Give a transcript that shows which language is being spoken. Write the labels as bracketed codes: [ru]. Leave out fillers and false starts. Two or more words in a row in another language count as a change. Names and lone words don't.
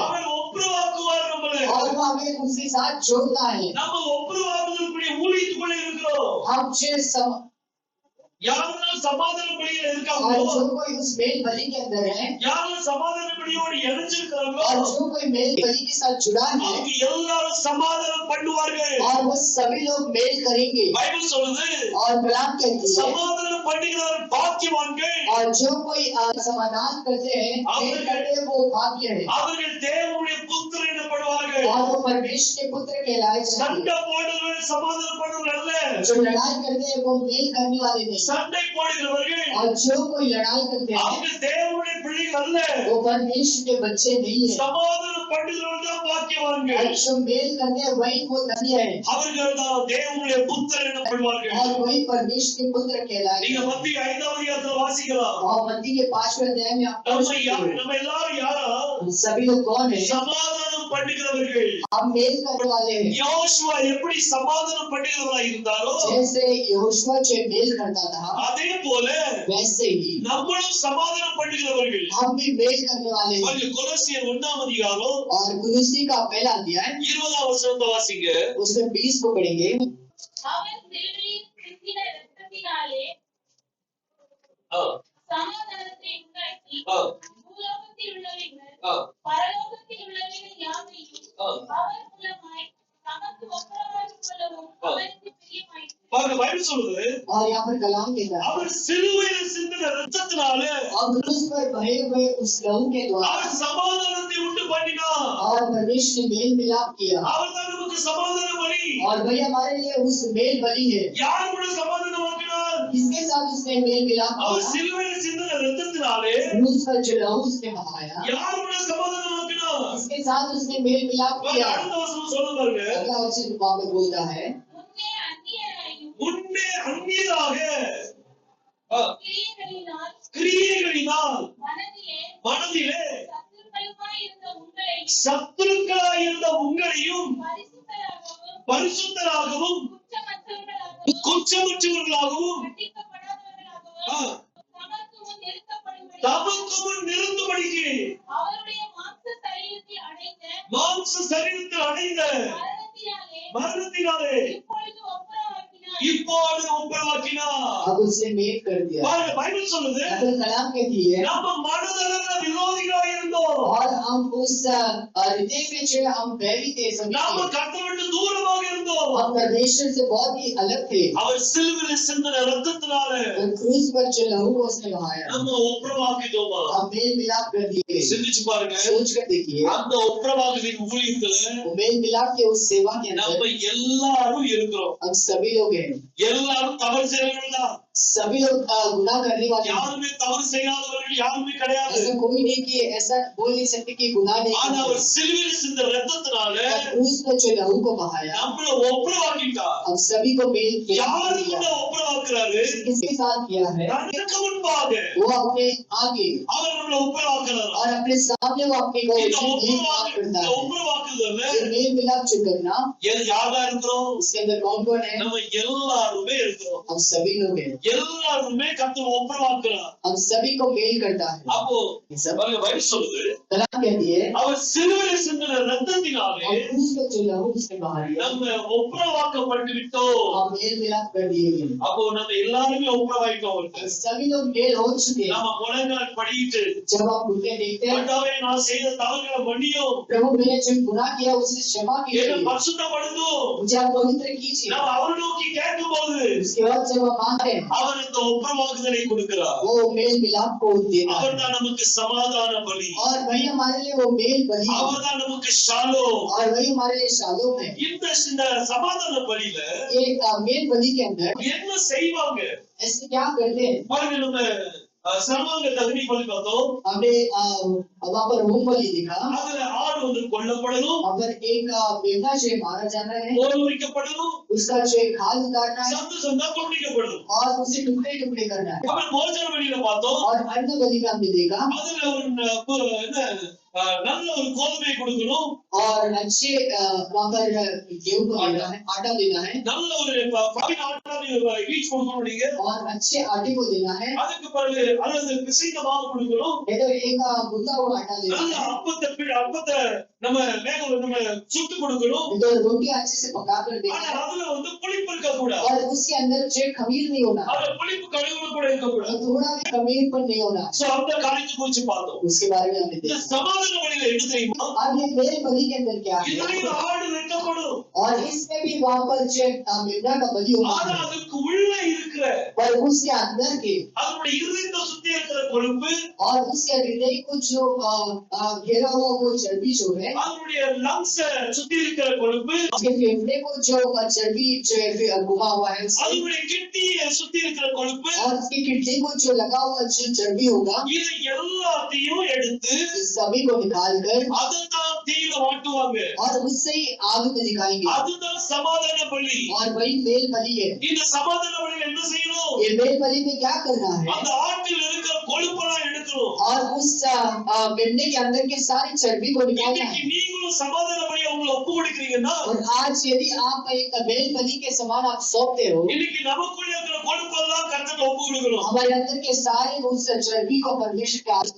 [ta] அவர் ஒப்புரவாக்குவார் நம்மளை. [hi] और वो हमें उसके साथ जोड़ता है। [ta] நம்ம ஒப்புரவாக்குதலுக்குரிய ஊழியத்துக்குள்ள இருக்கிறோம். [hi] हम जिस [ta] யாரெல்லாம் சமாதான பலியில [hi] और [ta] இருக்காங்களோ, [hi] जो कोई उस मेल बलि के अंदर है [ta] யாரெல்லாம் சமாதான பலியோடு இணைஞ்சிருக்காங்களோ, [hi] और जो कोई मेल बलि के साथ जुड़ा है, [ta] அவங்க எல்லாரும் சமாதானம் பண்ணுவார்கள். [hi] और वो सभी लोग मेल करेंगे। [ta] பைபிள் சொல்லுது, [hi] और कलाम कहती है [ta] சமாதானம் பண்ணுகிறவர் பாக்கியவான்கள். [hi] और जो कोई समाधान करते हैं, मेल करते हैं, वो भाग्य है [ta] அவர்கள் தேவனுடைய புத்திரர் எனப்படுவார்கள். [hi] और वो परमेश्वर के पुत्र कहलाए जाएंगे। [ta] சண்டை போடுறவர்கள் சமாதானம் பண்ணுறவர்கள் அல்ல. [hi] जो लड़ाई करते हैं वो मेल करने वाले नहीं। [ta] சண்டை போடுகிறவர்கள் [hi] और जो कोई लड़ाई करते हैं [ta] அவங்க தேவனுடைய பிள்ளைகள் அல்ல. [hi] वो परमेश्वर के बच्चे नहीं है। [ta] சமாதானம் பண்ணுகிறவர்கள் தான் பாக்கியவான்கள். [hi] और जो मेल करते हैं वही वो धन्य है [ta] அவர்கள் தான் தேவனுடைய புத்திரர் எனப்படுவார்கள். [hi] और वही परमेश्वर के पुत्र कहलाए। [ta] நீங்க மத்திய 5ஆம் அதிகாரத்துல வாசிக்கலாம். [hi] और मत्ती के 5वें अध्याय में आप पढ़ सकते हो। [ta] நம்ம எல்லாரும் யாரா? [hi] सभी लोग कौन है? [ta] சமாதானம் பண்ணுகிறவர்கள். [hi] हम मेल करने वाले हैं। [ta] யோசுவா எப்படி சமாதானம் பண்ணுகிறவரா இருந்தாரோ, [hi] जैसे यहोशुआ जो मेल करता था, [ta] அதே போல [hi] वैसे ही [ta] நம்மளும் சமாதானம் பண்ணுகிறவர்கள். [hi] हम भी मेल करने वाले हैं। [ta] பாருங்க, கொலோசியர் 1ஆம் அதிகாரம் [hi] और कुलुसी का पहला अध्याय [ta] 20ஆம் வசனத்தை வாசிங்க. [hi] उसमें 20 को पढ़ेंगे। [ta] அவர் சிலுவையில் சிந்தின இரத்தத்தினாலே ஆ, சமாதானத்தை உண்டாக்கி ஆ, பூலோகத்தில் உள்ளவைகள் ஆ, பரலோகத்தில் உள்ளவைகள் யாவையும் ஆ. அவர் மூலமாய் தமக்கு ஒப்புரவாக்கிக் கொள்ளவும் அவருக்கு பிரியமாயிற்று. பாருங்க, பைபிள் சொல்லுது, [hi] और यहाँ पर कलाम कहता है [ta] அவர் சிலுவையில் சிந்தின இரத்தத்தினால [hi] और क्रूस पर बहे हुए उस लहू के द्वारा [ta] அவர் சமாதானத்தை உண்டு பண்ணினார். [hi] और परमेश्वर ने मेल मिलाप किया [ta] அவர் தான் நமக்கு சமாதான பலி. [hi] और वही हमारे लिए उस मेल बलि है। [ta] யார் கூட சமாதானம் ஆக்கினார்? [hi] किसके साथ उसने मेल मिलाप [ta] அவர் [hi] किया? [ta] சிலுவையில் சிந்தின இரத்தத்தினாலே [hi] क्रूस पर जो लहू उसने बहाया, [ta] யார் கூட சமாதானம் ஆக்கினார்? [hi] इसके साथ उसने मेल मिलाप [ta] பாருங்க, [hi] किया। [ta] அடுத்த வசனம் சொல்ல பாருங்க, [hi] अगला वचन वहाँ पर बोलता है [ta] முன்னே அந்நியராயும் முன்னே அந்நியராக ஆ, கிரியைகளினால் கிரியைகளினால் மனதிலே மனதிலே சத்துருக்களுமாய் இருந்த சத்துருக்களாயிருந்த உங்களையும் உங்களையும் பரிசுத்தராகவும் பரிசுத்தராகவும் குற்றமற்றவர்களாகவும் குற்றமற்றவர்களாகவும் கண்டிக்கப்படாதவர்களாகவும் ஆ, தமக்கு முன் நிறுத்தப்படும்படி தமக்கு முன் நிறுத்தும்படிக்கு அவருடைய மாம்ச சரீரத்தில் அடைந்த மரணத்தினாலே இப்பொழுது ஒப்புரவாக்கினார். [hi] अब उसने मेल कर दिया। [ta] பாருங்க, பைபிள் சொல்லுது, [hi] अगर कलाम कहती है [ta] நம்ம மனதளவுல விரோதிகளாக இருந்தோம். [hi] और हम उस हृदय में जो हम बैरी थे सभी [ta] நாம [hi] थे। [ta] கர்த்தரை விட்டு தூரமாக இருந்தோம். இருந்தோம். [hi] हम परमेश्वर से बहुत ही अलग थे। [ta] அவர் சிலுவையில் சிந்தின ரத்தத்தினால [hi] और क्रूस पर जो लहू को उसने बहाया, [ta] நம்ம ஒப்புரவாக்கிட்டோமா? [hi] हम मेल मिलाप कर दिए। [ta] சிந்திச்சு பாருங்க. [hi] सोच कर देखिए, [ta] அந்த ஒப்புரவாக்குதலின் ஊழியத்துல [hi] वो मेल मिलाप के उस सेवा के [ta] நம்ம [hi] अंदर [ta] எல்லாரும் இருக்கிறோம். [hi] हम सभी लोग हैं। [ta] எல்லாரும் தவறு செய்யறவர்கள் தான். [hi] सभी लोग गुनाह करने वाले हैं। [ta] யாருமே தவறு செய்யாதவர்கள் யாருமே கிடையாது. [hi] ऐसा कोई नहीं कि ऐसा बोल नहीं सकते कि गुनाह नहीं [ta] ஆனா அவர் [hi] करते। [ta] சிலுவையில் சிந்தின ரத்தத்தினால [hi] और क्रूस पर जो लहू को बहाया, [ta] நம்மள ஒப்புரவாக்கிட்டார். [hi] हम सभी को मेल [ta] யாரு கூட [hi] किया। [ta] ஒப்புரவாக்குறாரு? [hi] किसके साथ किया है? [ta] தனக்கு முன்பாக [hi] वो अपने आगे [ta] அவர் நம்மள ஒப்புரவாக்குறார். [hi] और अपने सामने वो अपने को [ta] இந்த [hi] मेल मिलाप करता है। [ta] ஒப்புரவாக்குதல்ல [hi] जो मेल मिलाप जो करना, [ta] யாரா இருக்கிறோம்? [hi] उसके अंदर कौन कौन है? [ta] நம்ம எல்லாருமே இருக்கிறோம். [hi] हम सभी लोग हैं। [ta] எல்லாருமே கர்த்தர் ஒப்புரவாக்குறார். [hi] हम सभी को मेल करता है। [ta] அப்போ [hi] सब [ta] பாருங்க பைபிள் சொல்லுது, [hi] कलाम कहती है, [ta] அவர் சிலுவையில் சிந்தின ரத்தத்தினாலே [hi] और क्रूस पर जो लहू उसने बहाया, [ta] நம்ம ஒப்புரவாக்கப்பட்டு விட்டோம். [hi] हम मेल मिलाप कर दिए हैं। [ta] அப்போ நம்ம எல்லாருமே ஒப்புரவாயிட்டோம். [hi] सभी लोग मेल हो चुके हैं। [ta] நம்ம முழங்கால் படியிட்டு [hi] जब आप घुटने देखते हैं, [ta] ஆண்டவரே நான் செய்த தவறுகளை மன்னியும், [hi] प्रभु मैंने जो गुनाह किया उसे क्षमा [ta] என்னை [hi] कीजिए, [ta] பரிசுத்தப்படுத்தும். [hi] मुझे आप पवित्र कीजिए। [ta] நம்ம அவரை நோக்கி கேட்கும்போது [hi] उसके बाद जब हम मांगते हैं, [ta] அவர் இந்த ஒப்புரவாக்குதலை கொடுக்கிறார். [hi] वो मेल मिलाप को देता है। [ta] அவர் தான் நமக்கு சமாதான பலி. [hi] और वही हमारे लिए वो मेल बलि है। [ta] அவர் தான் நமக்கு ஷாலோம். [hi] और वही हमारे लिए शालोम है। [ta] இந்த சமாதான பலியில [hi] ये मेल बलि के अंदर [ta] என்ன செய்வாங்க? [hi] ऐसे क्या करते हैं? [ta] பாருங்க, நம்ம சர்வாங்க தகனி பலி பார்த்தோம். [hi] हमने वहाँ पर होम बलि देखा। [ta] அதுல ஆடு வந்து கொல்லப்படணும், [hi] अगर एक मेमना जो है मारा जाना है, [ta] தோல் உரிக்கப்படணும், [hi] उसका जो है खाल उतारना है [ta] சந்து சந்தா துண்டிக்கப்படணும். [hi] और उसे टुकड़े टुकड़े करना है। [ta] அப்புறம் போஜன பலியில பார்த்தோம். [hi] और अन्न बलि का हमने देखा, [ta] அதுல நல்ல ஒரு கோதுமை கொடுக்கணும், [hi] और अच्छे वहाँ पर गेहूं को लेना है, आटा लेना है, [ta] நல்ல ஒரு fine ஆட்டா ஈச் கொடுக்கணும் நீங்க. [hi] और अच्छे आटे को देना है। [ta] அதுக்கு பிறகு அல்லது பிசைந்த மாவு கொடுக்கணும். [hi] नहीं तो एक गुंदा हुआ आटा लेना [ta] நல்ல [hi] है। [ta] அப்பத்தை நம்ம நம்ம சுட்டு கொடுக்கணும். [hi] नहीं तो रोटी अच्छे से पका कर देना [ta] ஆனா [hi] है। [ta] அதுல வந்து புளிப்பு இருக்க கூடாது. [hi] और उसके अंदर जो है खमीर नहीं होना, [ta] அதுல புளிப்பு கடுகு கூட இருக்க கூடாது. [hi] और थोड़ा भी खमीर पर नहीं होना। [ta] சோ அந்த காரியத்தை குறிச்சு பார்த்தோம். [hi] उसके बारे में हमने [ta] இந்த [hi] देखा। [ta] சமாதான பலியில என்ன தெரியுமா? [hi] अब ये मेल बलि के अंदर क्या है? [ta] இதுலயும் ஆடு வெட்டப்படும். [hi] और इसमें भी वहाँ पर जो मेमना का बलि [ta] ஆனா [hi] होना है। [ta] அதுக்கு உள்ள இருக்கிற [hi] पर उसके अंदर के [ta] அதனுடைய இருதயத்தை சுத்தி இருக்கிற கொழுப்பு, [hi] और उसके हृदय को जो घेरा हुआ वो चर्बी जो है, [ta] அதனுடைய லங்ஸ் சுத்தி இருக்கிற கொழுப்பு, [hi] उसके फेफड़े को जो चर्बी जो है घुमा हुआ है उससे, [ta] அதனுடைய கிட்னியை சுத்தி இருக்கிற கொழுப்பு, [hi] और उसकी किडनी को जो लगा हुआ जो चर्बी होगा, [ta] இது எல்லாத்தையும் எடுத்து [hi] इस सभी को निकाल कर [ta] அதுதான் தீயில வாட்டுவாங்க. [hi] और उससे ही आग में दिखाएंगे। [ta] அதுதான் சமாதான பலி. [hi] और वही मेल बलि है। [ta] இந்த சமாதான பலியில என்ன செய்யணும்? [hi] ये मेल बलि में क्या करना है? [ta] அந்த ஆட்டில் இருக்கிற கொழுப்பெல்லாம் எடுக்கணும். [hi] और उस मेमने के अंदर के सारी चर्बी को निकालना [ta] இன்னைக்கு [hi] है। [ta] நீங்களும் சமாதான பலியை உங்களை ஒப்பு கொடுக்கிறீங்கன்னா, [hi] और आज यदि आप एक मेल बलि के समान आप सौंपते हो, [ta] இன்னைக்கு நமக்குள்ள இருக்கிற கொழுப்பெல்லாம் கர்த்தருக்கு ஒப்பு கொடுக்கணும். [hi] हमारे अंदर के सारे उस चर्बी को परमेश्वर के हाथ में